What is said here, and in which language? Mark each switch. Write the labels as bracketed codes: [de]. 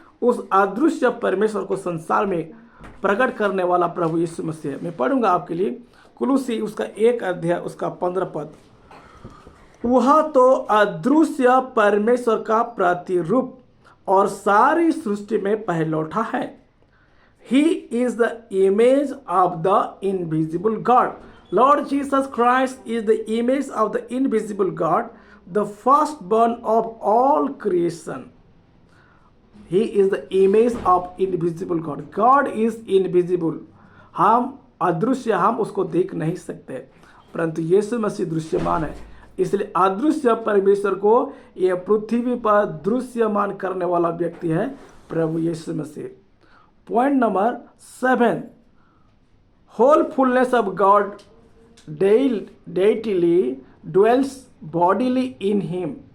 [hi] उस अदृश्य परमेश्वर को संसार में प्रकट करने वाला प्रभु यीशु मसीह है। मैं पढ़ूंगा आपके लिए कुलुसी उसका 1 अध्याय उसका 15 पद। वह तो अदृश्य परमेश्वर का प्रतिरूप और सारी सृष्टि में पहलौठा है। [en] He is the image of the invisible God. Lord Jesus Christ is the image of the invisible God, the firstborn of all creation. He is the image of invisible God. God is invisible. [hi] हम अदृश्य, हम उसको देख नहीं सकते, परंतु यीशु मसीह दृश्यमान है। इसलिए अदृश्य परमेश्वर को यह पृथ्वी पर दृश्यमान करने वाला व्यक्ति है प्रभु यीशु मसीह। [en] Point number 7, whole fullness of God deitily dwells bodily in him.